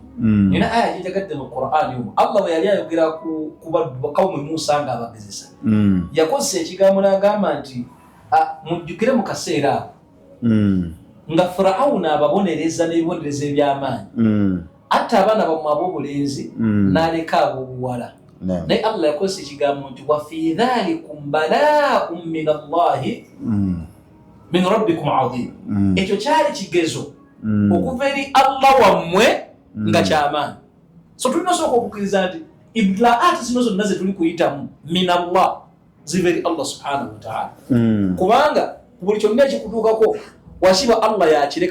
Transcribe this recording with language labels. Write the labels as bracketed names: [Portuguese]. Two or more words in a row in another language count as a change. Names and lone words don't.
[Ganda] Nina aya gyejagadde mu Qur'ani omwo. Allah bwe yali ayogera ku kawumu Musa ng'abagezesa. Yakozesa ekigambo n'agamba nti mujjukire mu kaseera ako. Nga Firawuna ababonereza n'ebibonerezo eby'amaanyi. Atta abaana bammwe ab'obulenzi n'aleka ab'obuwala. Naye Allah yakozesa ekigambo nti [Arabic] وفي ذلكم بلاء من الله من ربكم عظيم. [Ganda] Ekyo kyali kigezo okuva eri Allah wammwe nga kyamaanyi. So tulina osooka okukkiriza nti ibtilaati zino zonna ze tuli kuyitamu [Arabic] من الله [Ganda] ziva eri Allah [Arabic] سبحانه وتعالى. [Ganda] Kubanga buli kyonna ekikutuukako washiba Allah yakireka.